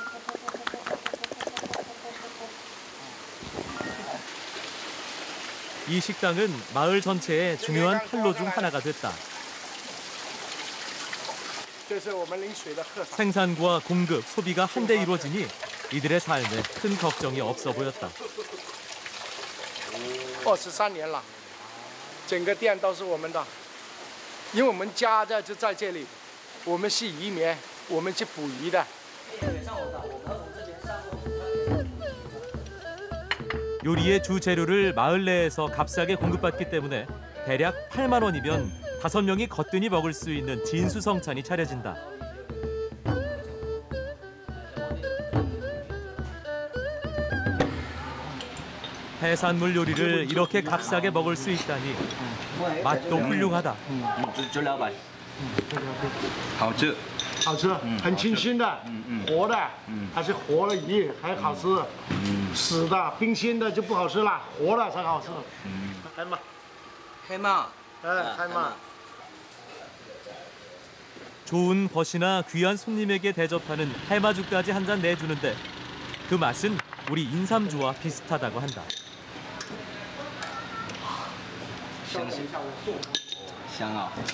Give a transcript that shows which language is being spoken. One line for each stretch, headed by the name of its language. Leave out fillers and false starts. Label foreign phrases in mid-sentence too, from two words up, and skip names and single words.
Korean: 이 식당은 마을 전체의 중요한 판로 중 하나가 됐다. 생산과 공급, 소비가 한데 이루어지니 이들의 삶에 큰 걱정이 없어 보였다.
Chinese: 23 年了，整个店都是我们的，因为我们家就在这里，我们是渔民，我们去捕鱼的。
Korean: 요리의 주 재료를 마을 내에서 값싸게 공급받기 때문에 대략 8만 원이면 5명이 거뜬히 먹을 수 있는 진수성찬이 차려진다. 해산물 요리를 이렇게 값싸게 먹을 수 있다니 맛도 훌륭하다.
Chinese: 好吃，好吃，很清新的，活的，还是活的鱼还好吃，死的、冰鲜的就不好吃了，活的才好吃。해마，
Korean: 해마， 해마。 좋은 벗이나 귀한 손님에게 대접하는 해마죽까지 한 잔 내주는데 그 맛은 우리 인삼주와 비슷하다고 한다.
Chinese: 香啊！